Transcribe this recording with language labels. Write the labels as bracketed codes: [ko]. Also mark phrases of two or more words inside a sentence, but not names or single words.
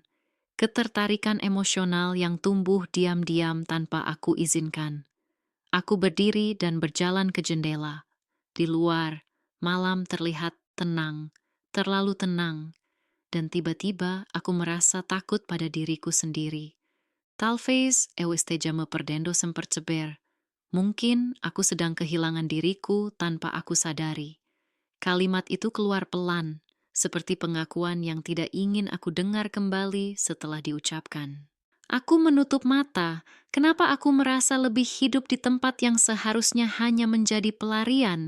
[id] Ketertarikan emosional yang tumbuh diam-diam tanpa aku izinkan. Aku berdiri dan berjalan ke jendela. Di luar, malam terlihat tenang, terlalu tenang, dan tiba-tiba aku merasa takut pada diriku sendiri. [pt] Talvez eu esteja me perdendo sem perceber. [id] Mungkin aku sedang kehilangan diriku tanpa aku sadari. Kalimat itu keluar pelan, seperti pengakuan yang tidak ingin aku dengar kembali setelah diucapkan. Aku menutup mata. Kenapa aku merasa lebih hidup di tempat yang seharusnya hanya menjadi pelarian?